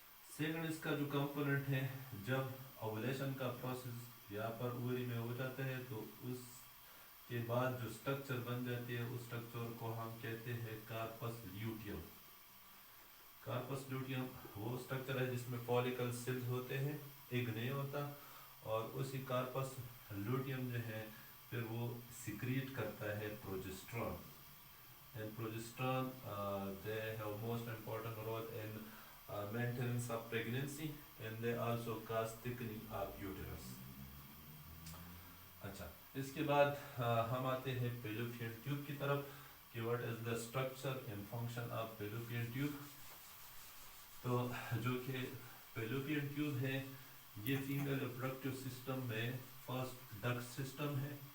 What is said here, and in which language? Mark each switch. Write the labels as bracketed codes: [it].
[ur] Second اس کا جو component ہے, جب اوولیشن کا پروسیس یہاں پر اوری میں ہو جاتا ہے تو اس کے بعد جو سٹرکچر بن جاتی ہے اس سٹرکچر کو ہم کہتے ہیں کارپس لیوٹیم. کارپس لیوٹیم وہ سٹرکچر ہے جس میں فولیکل سیلز ہوتے ہیں, ایگ نہیں ہوتا, اور اسی کارپس لیوٹیم جو ہے پھر وہ سیکریٹ کرتا ہے progesterone. [en] And progesterone, they have most important role in maintenance of pregnancy, and they also cause thickening of uterus. [ur] اچھا, اس کے بعد ہم آتے ہیں فیلوپین ٹیوب کی طرف کہ [en] what is the structure and function of fallopian tube. [ur] تو جو کہ فیلوپین ٹیوب ہے یہ فیمیل ریپروڈکٹیو سسٹم میں فرسٹ ڈکٹ سسٹم ہے.